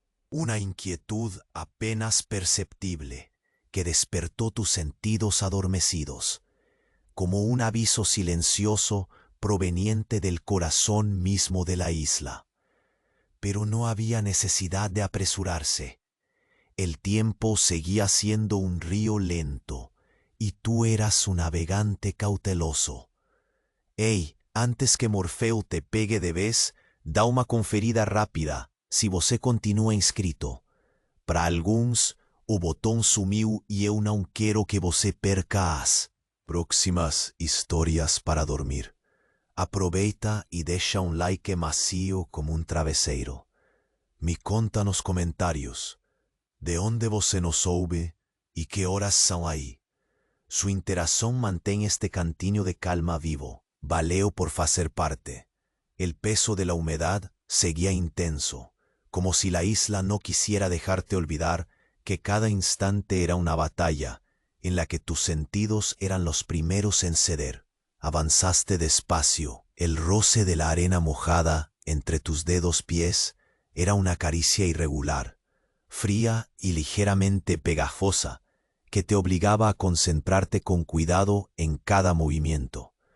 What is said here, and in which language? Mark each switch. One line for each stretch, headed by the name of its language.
Spanish: Una inquietud apenas perceptible que despertó tus sentidos adormecidos, como un aviso silencioso proveniente del corazón mismo de la isla. Pero no había necesidad de apresurarse. El tiempo seguía siendo un río lento, y tú eras su navegante cauteloso.
Portuguese: Ei, antes que Morfeu te pegue de vez, dá uma conferida rápida si você continua inscrito. Para alguns, o botón sumiu y eu não quero que você perca as próximas histórias para dormir. Aproveita e deixa um like macio como um travesseiro. Me conta nos comentários de onde você nos ouve e que horas são aí. Sua interação mantém este cantinho de calma vivo. Valeu por fazer parte.
Spanish: El peso de la humedad seguía intenso, como si la isla no quisiera dejarte olvidar que cada instante era una batalla en la que tus sentidos eran los primeros en ceder. Avanzaste despacio, el roce de la arena mojada entre tus dedos pies era una caricia irregular, fría y ligeramente pegajosa, que te obligaba a concentrarte con cuidado en cada movimiento.